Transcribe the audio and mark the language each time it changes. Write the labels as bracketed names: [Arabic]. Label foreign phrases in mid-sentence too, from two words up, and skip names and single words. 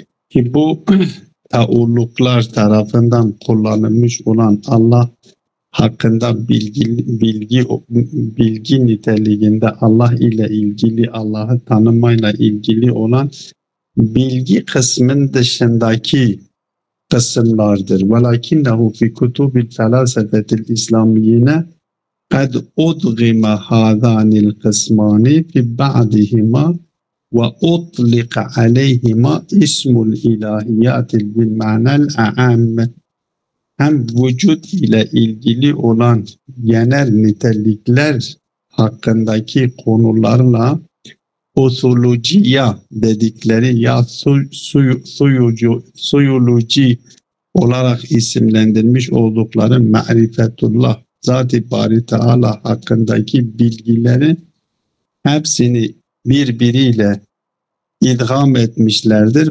[Turkish] Ki bu teologlar tarafından kullanılmış olan Allah hakkında bilgi niteliğinde Allah ile ilgili, Allah'ı tanımayla ilgili olan bilgi kısmın dışındaki kısımlardır. [Arabic] وَلَكِنَّهُ فِي كُتُوبِ الْفَلَاسَفَةِ الْإِسْلَامِيِّينَ قَدْ أُدْغِمَ هَذَانِ الْقِسْمَانِ فِي بَعْضِهِمَا وَأُطْلِقَ عَلَيْهِمَا اسْمُ الْإِلَٰهِيَّاتِ بِالْمَعْنَى الْأَعَمِّ. [Turkish] Hem vücut ile ilgili olan genel nitelikler hakkındaki konularla usulüciya dedikleri ya suyoloji olarak isimlendirmiş oldukları marifetullah, Zat-ı Bari Teala hakkındaki bilgileri hepsini birbiriyle idgam etmişlerdir.